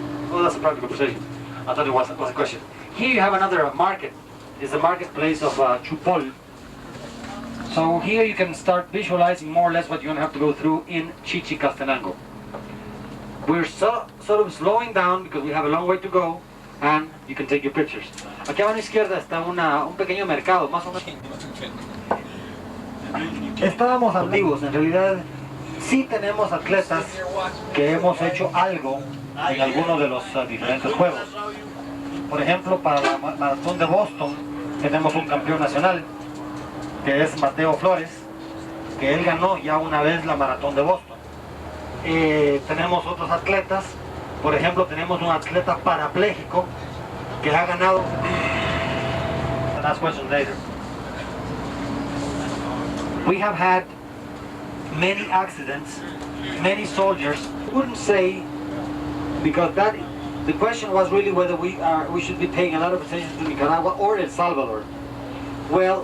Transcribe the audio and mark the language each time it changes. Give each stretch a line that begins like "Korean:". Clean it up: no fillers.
English: Well, that's a private conversation. I thought it was a question. Here you have another market. It's the marketplace of Chupol. So here you can start visualizing more or less what you're going to have to go through in Chichicastenango. We're sort of slowing down because we have a long way to go, and you can take your pictures.
Spanish: Aquí a mano izquierda está un pequeño mercado, más o menos. Estábamos ambiguos, en realidad sí tenemos atletas que hemos hecho algo en algunos de los diferentes juegos. Por ejemplo, para la maratón de Boston tenemos un campeón nacional, que es Mateo Flores, que él ganó ya una vez la maratón de Boston. Tenemos otros atletas, por ejemplo, tenemos un atleta parapléjico que ha ganado.
English: Last question later. We have had many accidents, many soldiers. Wouldn't say, because the question was really whether we should be paying a lot of attention to Nicaragua or El Salvador. Well,